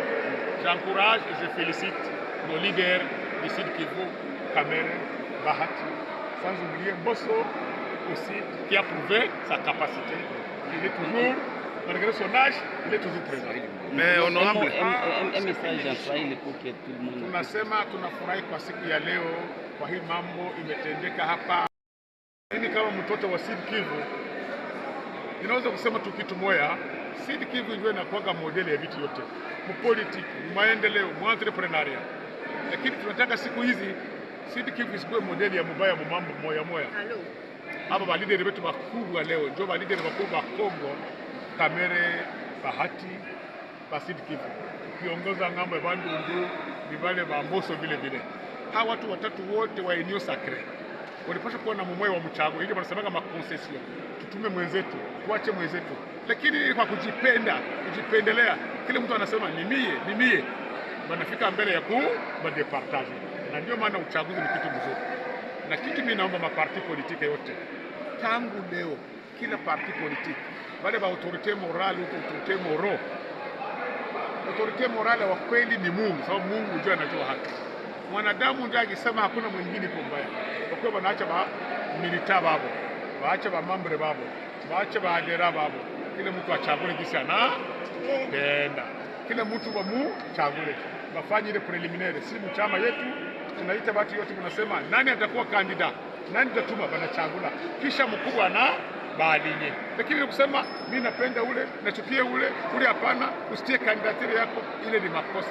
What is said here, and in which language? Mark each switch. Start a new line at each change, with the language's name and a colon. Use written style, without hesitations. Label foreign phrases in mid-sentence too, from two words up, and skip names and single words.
French: J'encourage et je félicite nos leaders du Sud Kivu, Kamere, Bahati, sans oublier Mbosso aussi, qui a prouvé sa capacité. Il est toujours, malgré son âge, il est toujours présent. Mais honorable, un message en Swahili pour que tout le monde.
Swahili: Tunasema tunafurahi kwa siku ya leo, kwa hii mambo imetendeka hapa. Mimi kama mtoto wa Sud Kivu ninaweza kusema tu kitu moja, Sud Kivu ndio inakuwa modeli ya vitu yote, mpolitiki, maendeleo, entrepreneuria. Lakini tunataka siku hizi Sud Kivu isikuwe modeli ya mubaya mambo moya moya. Hapa ba leader wetu wakubwa leo ndio ba leader wakubwa Kongo, Kamere, Bahati, ba Sud Kivu. Ukiongoza ngambo ya Bandundu, vibale ba Mbosso vile vile. Hawa watu watatu wote wa Union Sacrée walipaswa kuwa na mmoja wa mchago, ili wanasemaga makoncession. Tutume mwenzetu, tuache mwenzetu. Lakini kwa kujipendelea, kile mtu anasema ni mie, wanafika mbele ya kubadepartage. Na ndio maana uchaguzi ni kitu mzuri. Na kitu mimi naomba maparti politike yote, tangu leo kila
French: parti politiki
Swahili: wale ba
French: autorite morale, autorite moro, autorite morale
Swahili: wa kweli ni Mungu, sababu Mungu ndio anajua haki. Mwanadamu ndio akisema hakuna mwingine kwa mbaya. Kwa hiyo wanaacha ba milita babo, waacha ba mambre babo, waacha ba adera babo. Kila mtu achague jinsi anapenda. Kila mtu chague. Bafanye ile preliminary. Si mchama yetu tunaita watu yote tunasema nani atakuwa kandida, nani tatuma banachagula. Kisha mkubwa na baadinye. Lakini kusema mimi napenda ule, nachukia ule hapana, usitie kandidatiri yako, ile ni makosa.